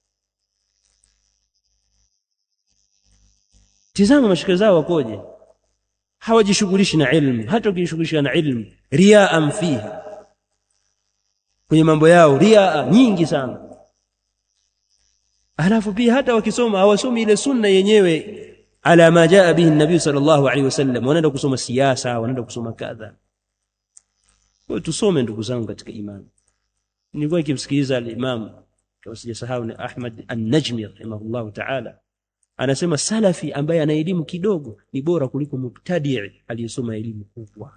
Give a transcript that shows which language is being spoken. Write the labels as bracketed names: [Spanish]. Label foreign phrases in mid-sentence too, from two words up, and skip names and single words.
[Swahili] Tizama mashaka zao wakoje. Hawajishughulishi na ilmu. Hata ukishughulisha na ilmu, [Arabic] رياء فيها, [Swahili] kwenye mambo yao riaa nyingi sana. Alafu pia hata wakisoma hawasomi ile sunna yenyewe [Arabic] على ما جاء به النبي صلى الله عليه وسلم. [Swahili] Wanaenda kusoma siasa, wanaenda kusoma kadha. Kwa tusome ndugu zangu katika imani. Nilikuwa nikimsikiliza al-Imam, kama sijasahau, ni Ahmad an-Najmi [Arabic] رحمه الله تعالى, [Swahili] anasema salafi ambaye ana elimu kidogo ni bora kuliko mubtadi' aliyesoma elimu kubwa.